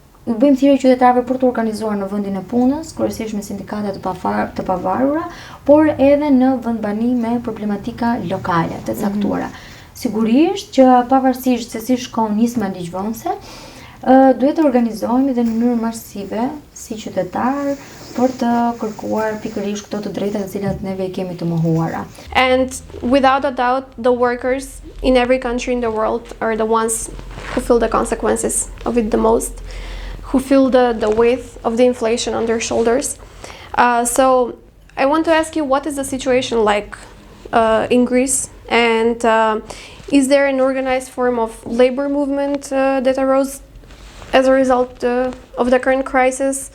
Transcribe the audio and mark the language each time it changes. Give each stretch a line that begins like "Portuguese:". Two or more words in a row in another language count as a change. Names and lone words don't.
Albanian: U bëjmë thirrje qytetarëve për të organizuar në vendin e punës, kryesisht me sindikate të pavarura, por edhe në vendbani me problematika lokale të caktuara. Sigurisht që pavarësisht se si shkon nisma ligjvënëse, duhet të organizohemi dhe në mënyrë masive si qytetar për të kërkuar pikërisht këto të drejta të cilat neve kemi të mohuara.
English: And without a doubt, the workers in every country in the world are the ones who feel the consequences of it the most, who feel the weight of the inflation on their shoulders. So I want to ask you, what is the situation like in Greece, and is there an organized form of labor movement that arose as a result of the current crisis?